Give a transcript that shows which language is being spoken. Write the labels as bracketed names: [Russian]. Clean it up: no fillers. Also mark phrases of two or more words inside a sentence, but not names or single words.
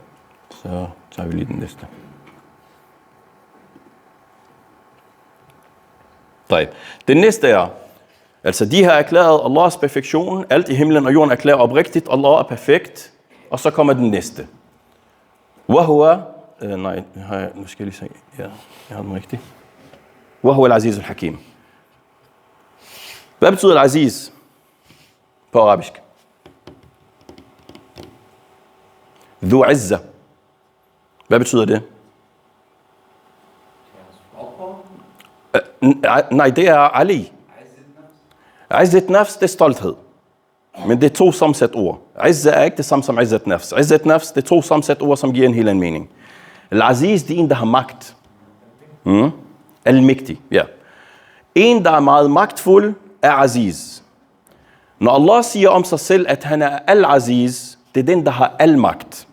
[Danish] Så tager vi lige den næste. Den næste er, altså de har erklæret Allahs perfektion, alt i himlen og jorden erklærer oprigtigt, Allah er perfekt, og så kommer den næste. Wahua, nej, nu skal jeg lige se, ja, jeg har den rigtig. [Arabic] وهو العزيز الحكيم. [Danish] Hvad betyder al-Aziz på arabisk? [Arabic] ذو عزة. [Danish] Hvad betyder det? Nej, det er Ali. [Arabic] عزة نفس, [Danish] det er stolthed. Men det er to sammensat ord. Izza er ikke det samme som [Arabic] عزة نفس. عزة نفس, [Danish] det er to sammensat ord, som giver en helt anden mening. Al-Aziz, det er en, der har magt. Al-Mægtig, ja. En, der er meget magtfuld, er Aziz. Når Allah siger om sig selv, at han er Al-Aziz, det er den, der har al magt.